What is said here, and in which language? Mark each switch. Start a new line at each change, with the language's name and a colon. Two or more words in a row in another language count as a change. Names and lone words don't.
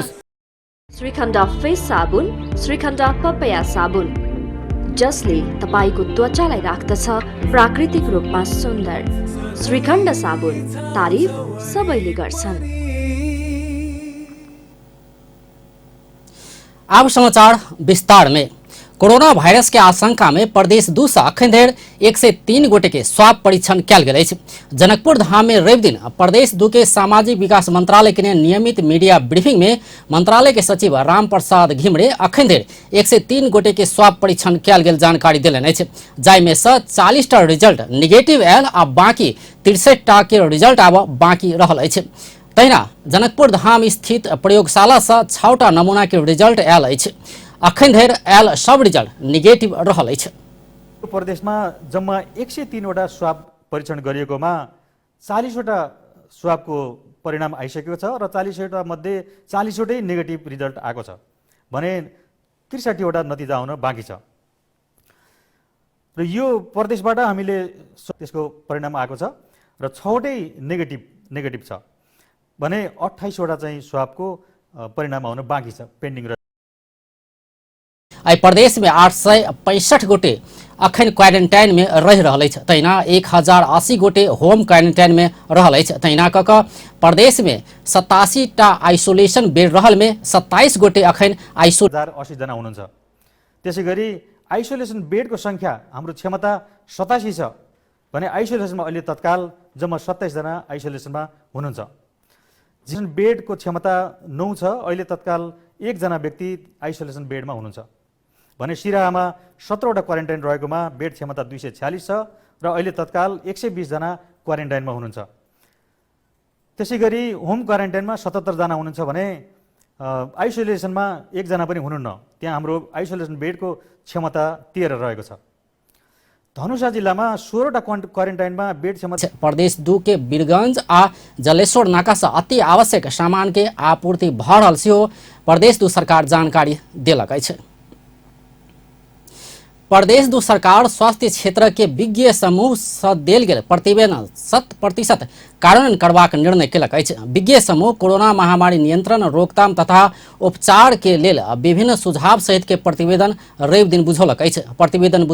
Nepali: श्रीखण्ड फेस साबुन, श्रीखण्ड पपया साबुन, जसले तपाईको त्वचालाई राख्दछ प्राकृतिक रूपमा सुन्दर। श्रीखण्ड साबुन, तारिफ सबैले गर्छन्।
Maithili: अब समाचार विस्तार में। कोरोना वायरस के आशंका में प्रदेश 2 से अखन धरि 103 गोटे के स्वाब परीक्षण कयल गेल अछि। जनकपुर धाम में रवि दिन प्रदेश 2 के सामाजिक विकास मंत्रालय के नियमित मीडिया ब्रीफिंग में मंत्रालय के सचिव राम प्रसाद घिमरे अखन धरि 103 गोटे के स्वाब परीक्षण कयल गेल जानकारी देलनि अछि, जाहिमे सँ 40 टा रिजल्ट निगेटिव आयल आ बाकी 63 टा के रिजल्ट आब बाकी रहल अछि। तहिना जनकपुर धाम स्थित प्रयोगशाला से 6 टा नमूना के रिजल्ट आयल अछि। अखन धरि आयल सब रिजल्ट निगेटिव रहल अछि।
Nepali: प्रदेशमा जम्मा 103 वटा स्वाब परीक्षण गरिएकोमा 40 वटा स्वाबको परिणाम आइसकेको छ र 40 वटा मध्ये 40 वटै नेगेटिभ रिजल्ट आएको छ भने 63 वटा नतिजा आउन बाँकी छ। र यो प्रदेशबाट हामीले त्यसको परिणाम आएको छ र 6 वटै नेगेटिभ छ भने 28 वटा चाहिँ स्वाबको परिणाम आउन बाँकी छ, पेन्डिङ छ।
Maithili: प्रदेश में 865 गोटे अखन क्वारेंटाइन में रह रहल अछि। तहिना 1080 गोटे होम क्वारेंटाइन में रहल अछि। तहिना कऽ प्रदेश में 87 टा आइसोलेशन बेड रहल में 27 गोटे अखन
Nepali: 80 जना हुनुहुन्छ। त्यसै गरी आइसोलेसन बेडको संख्या हाम्रो क्षमता 87 छ भने आइसोलेसनमा अहिले तत्काल जम्मा 27 जना आइसोलेसनमा हुनुहुन्छ। जुन बेडको क्षमता 9 छ, अहिले तत्काल 1 जना व्यक्ति आइसोलेसन बेडमा हुनुहुन्छ भने सिराहामा 17 वटा क्वारेन्टाइन रहेकोमा बेड क्षमता 246 छ र अहिले तत्काल 120 जना क्वारेन्टाइनमा हुनुहुन्छ। त्यसै गरी होम क्वारेन्टाइनमा 77 जना हुनुहुन्छ भने आइसोलेसनमा 1 जना पनि हुनुहुन्न। त्यहाँ हाम्रो आइसोलेसन बेडको क्षमता 13 रहेको छ। धनुषा जिल्लामा 16 वटा क्वारेन्टाइनमा बेड क्षमता।
Maithili: प्रदेश 2 के वीरगंज आ जलेश्वर नाका से अति आवश्यक सामान के आपूर्ति भऽ रहल सेहो प्रदेश 2 सरकार जानकारी देलक अछि। प्रदेश 2 सरकार स्वास्थ्य क्षेत्र के विज्ञ समूह से देल गेल प्रतिवेदन 100% कार्यान्वयन करबाक निर्णय केलक अछि। विज्ञ समूह कोरोना महामारी नियंत्रण, रोकथाम तथा उपचार के लेल विभिन्न सुझाव सहित के प्रतिवेदन रवि दिन बुझौलक अछि।